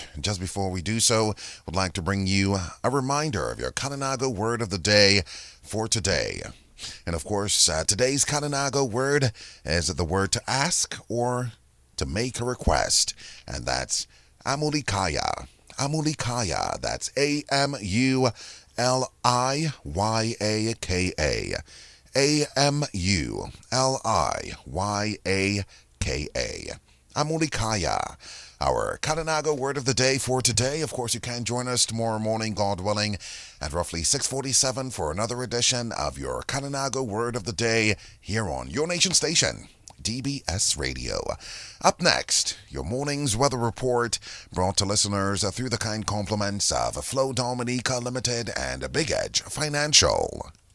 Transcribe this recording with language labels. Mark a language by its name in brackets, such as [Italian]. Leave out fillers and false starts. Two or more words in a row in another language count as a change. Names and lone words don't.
[English] Just before we do so, would like to bring you a reminder of your Kananago word of the day for today. And of course, today's Kananago word is the word to ask or to make a request, and that's amulikaya. Amulikaya. That's AMULIYAKA. AMULIYAKA. Amulikaya. Our Kananago word of the day for today. Of course, you can join us tomorrow morning, God willing, at roughly 6:47 for another edition of your Kananago word of the day here on your nation station, DBS Radio. Up next, your morning's weather report brought to listeners through the kind compliments of Flow Dominica Limited and Big Edge Financial.